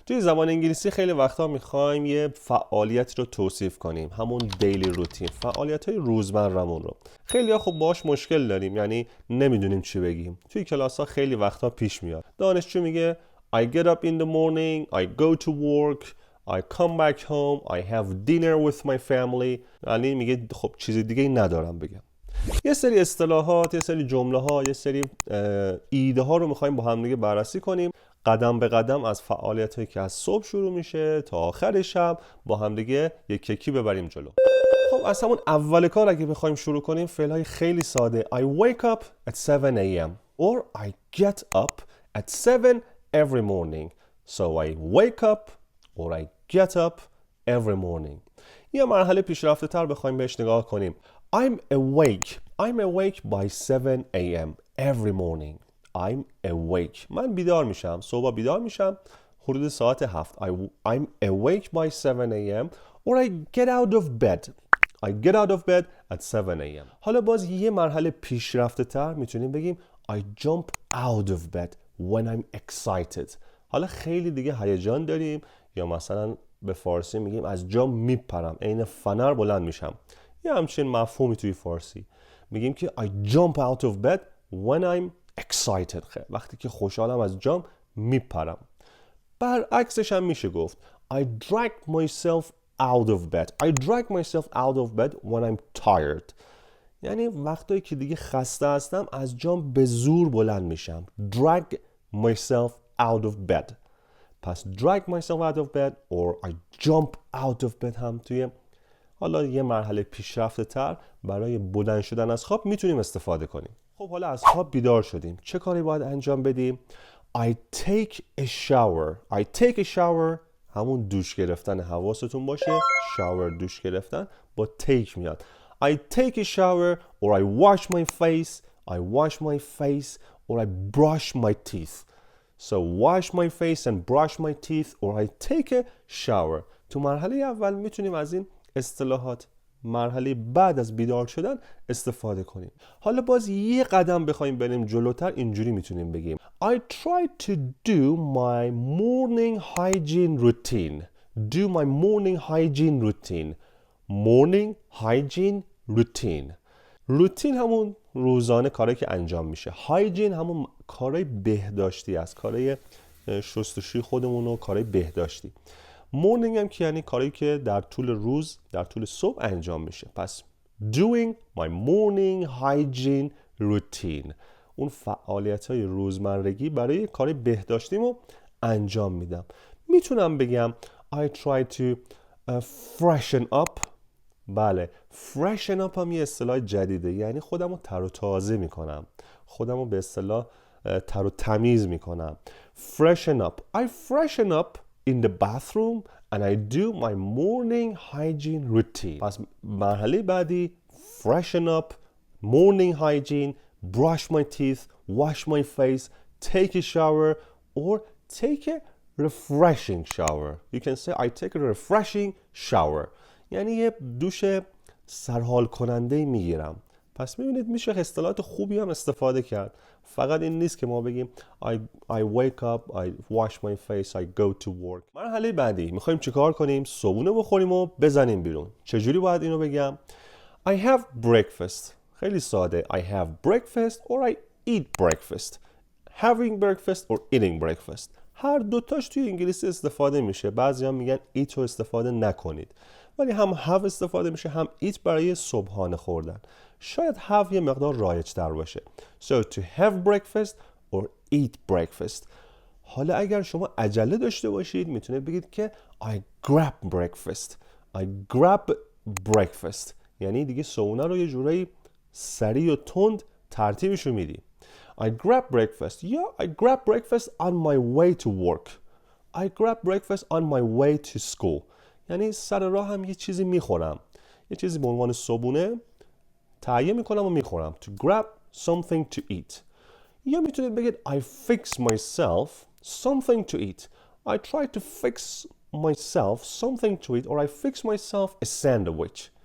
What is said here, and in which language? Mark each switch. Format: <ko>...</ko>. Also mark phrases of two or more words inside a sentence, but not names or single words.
<fa>توی زبان انگلیسی خیلی وقتا میخوایم یه فعالیت رو توصیف کنیم، همون</fa> <en>daily routine,</en> <fa>فعالیت‌های روزمره‌مون رو. خیلی‌ها خب باهاش مشکل داریم، یعنی نمیدونیم چی بگیم. توی کلاس‌ها خیلی وقتا پیش میاد. دانشجو میگه</fa> <en>I get up in the morning, I go to work, I come back home, I have dinner with my family.</en> <fa>یعنی میگه خب چیز دیگه ندارم بگم. یه سری اصطلاحات، یه سری جمله ها، یه سری ایده ها رو میخوایم با هم دیگه بررسی کنیم، قدم به قدم از فعالیت هایی که از صبح شروع میشه تا آخر شب با هم دیگه یک یکی ببریم جلو. خب از همون اول کار اگه بخوایم شروع کنیم، فعل های خیلی ساده.</fa> <en>I wake up at 7 a.m. or I get up at 7 every morning. So I wake up or I get up every morning.</en> <fa>یه مرحله پیشرفته تر بخوایم بهش نگاه کنیم.</fa> <en>I'm awake by 7 a.m. every morning. I'm awake.</en> <fa>من بیدار میشم. صبح بیدار میشم حدود ساعت 7.</fa> <en>I'm awake by 7 a.m. or I get out of bed. I get out of bed at 7 a.m.</en> <fa>حالا باز یه مرحله پیشرفته تر میتونیم بگیم</fa> <en>I jump out of bed when I'm excited.</en> <fa>حالا خیلی دیگه هیجان داریم، یا مثلا به فارسی میگیم از جام میپرم، عین فنر بلند میشم. یه همچین مفهومی توی فارسی میگیم که</fa> <en>I jump out of bed when I'm excited.</en> <fa>وقتی که خوشحالم از جام میپرم. برعکسش هم میشه گفت</fa> <en>I drag myself out of bed. I drag myself out of bed when I'm tired.</en> <fa>یعنی وقتی که دیگه خسته هستم از جام به زور بلند میشم.</fa> <en>Drag myself out of bed.</en> <fa>پس</fa> <en>drag myself out of bed</en> <fa>or I jump out of bed هم توی حالا یه مرحله پیشرفته تر برای بلند شدن از خواب میتونیم استفاده کنیم. خب حالا از خواب بیدار شدیم، چه کاری باید انجام بدیم؟</fa> <en>I take a shower. I take a shower</en> <fa>همون دوش گرفتن، حواستون باشه shower دوش گرفتن با take میاد.</fa> <en>I take a shower or I wash my face. I wash my face or I brush my teeth. So wash my face and brush my teeth or I take a shower.</en> <fa>تو مرحله اول میتونیم از این اصطلاحات مرحله بعد از بیدار شدن استفاده کنیم. حالا باز یه قدم بخوایم بریم جلوتر، اینجوری میتونیم بگیم</fa> <en>I try to do my morning hygiene routine. Do my morning hygiene routine. Morning hygiene routine.</en> <fa>روتین همون روزانه کاری که انجام میشه. هایجین همون کارهای بهداشتی است، کارهای شستشوی خودمون و کارهای بهداشتی. مورنینگ هم که یعنی کاری که در طول روز، در طول صبح انجام میشه.</fa> <en>پس doing my morning hygiene routine،</en> <fa>اون فعالیت‌های روزمرگی برای کار بهداشتیمو انجام میدم. میتونم بگم</fa> <en>I try to freshen up.</en> <fa>بله،</fa> <en>freshen up</en> <fa>هم یه اصطلاح جدیده، یعنی خودمو تر و تازه میکنم، خودمو به اصطلاح تر و تمیز میکنم.</fa> <en>freshen up. I freshen up in the bathroom and I do my morning hygiene routine.</en> <fa>پس مرحله بعدی</fa> <en>freshen up, morning hygiene, brush my teeth, wash my face, take a shower or take a refreshing shower. You can say I take a refreshing shower.</en> <fa>یعنی یه دوش سرحال کننده میگیرم. پس میبینید میشه اصطلاحات خوبی هم استفاده کرد. فقط این نیست که ما بگیم</fa> <en>I wake up, I wash my face, I go to work.</en> <fa>مرحله بعدی میخوایم چیکار کنیم؟ صبحونه بخوریم و بزنیم بیرون. چجوری باید اینو بگم؟</fa> <en>I have breakfast.</en> <fa>خیلی ساده.</fa> <en>I have breakfast or I eat breakfast. Having breakfast or eating breakfast.</en> <fa>هر دوتاش توی انگلیسی استفاده میشه. بعضی هم میگن eat رو استفاده نکنید. ولی هم have استفاده میشه، هم eat برای صبحانه خوردن. شاید have یه مقدار رایج تر باشه.</fa> <en>So to have breakfast or eat breakfast.</en> <fa>حالا اگر شما عجله داشته باشید میتونید بگید که</fa> <en>I grab breakfast. I grab breakfast.</en> <fa>یعنی دیگه صبحونه رو یه جورایی سریع و تند ترتیبشو میدی.</fa> <en>I grab breakfast. یا I grab breakfast on my way to work. I grab breakfast on my way to school.</en> <fa>یعنی سر راه هم یه چیزی میخورم، یه چیزی به عنوان صبحونه تهیه میکنم و میخورم.</fa> <en>To grab something to eat.</en> <fa>یا میتونید بگید</fa> <en>I fix myself something to eat. I try to fix myself something to eat or I fix myself a sandwich.</en>